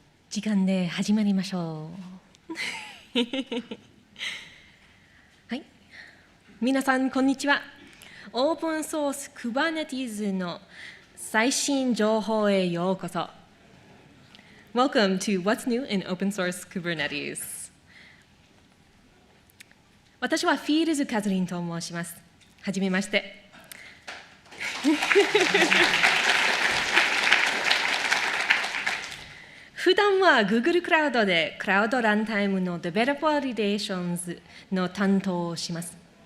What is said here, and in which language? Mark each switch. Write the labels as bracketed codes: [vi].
[ja] 時間で始まりましょう。はい、皆さんこんにちは。オープンソース Kubernetes の最新情報へようこそ。 [en] Welcome to What's New in Open Source Kubernetes. [ja] 私はフィールズ・カズリンと申します。はじめまして。普段は Google クラウドでクラウドランタイムの Developer Relations の担当をします。